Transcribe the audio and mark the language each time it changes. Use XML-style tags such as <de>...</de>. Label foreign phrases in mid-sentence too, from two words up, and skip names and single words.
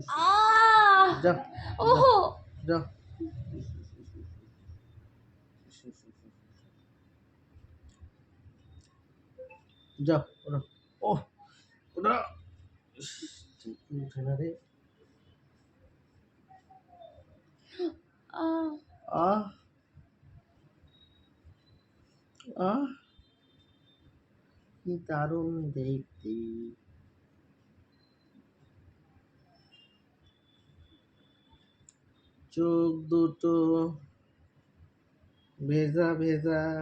<id>আহ Dah, ও dah. Dah, udah. Oh, udah. Udah deh. আহ Ah, ah.</id> <bn>কি দারুণ দেখতে। চোখ দুটো ভেজা ভেজা।</bn>